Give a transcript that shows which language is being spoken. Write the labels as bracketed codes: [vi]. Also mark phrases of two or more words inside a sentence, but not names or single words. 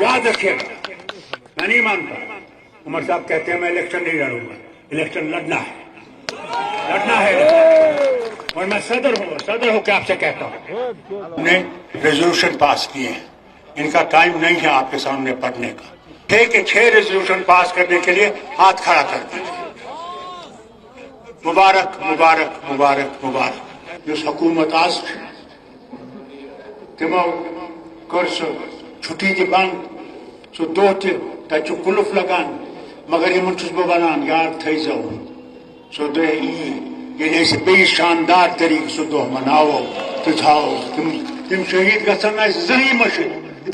[ur] یاد رکھیے گا، میں نہیں مانتا عمر صاحب کہتے ہیں میں الیکشن نہیں لڑوں گا، الیکشن لڑنا ہے اور میں صدر ہو کے آپ سے کہتا ہوں ہم نے ریزولوشن پاس کیے ہیں، ان کا ٹائم نہیں ہے آپ کے سامنے پڑھنے کا۔ 6 ریزولوشن پاس کرنے کے لیے ہاتھ کھڑا کر دیں۔ [ks] مبارک مبارک مبارک مبارک یس حکومت آز تمو کر سو چھٹی تہ بند، سو دہ تہ تتہ کلف لگان، مگر یمن چھس بہ ونان یاد تھیزو سو دہ ییٚلہِ أسۍ بیٚیہِ شاندار طریقہٕ سُہ دۄہ مناوو تہٕ تھاوو تِم شہیٖد گژھن نہٕ اَسہِ زٕہٕنۍ مٔشِتھ۔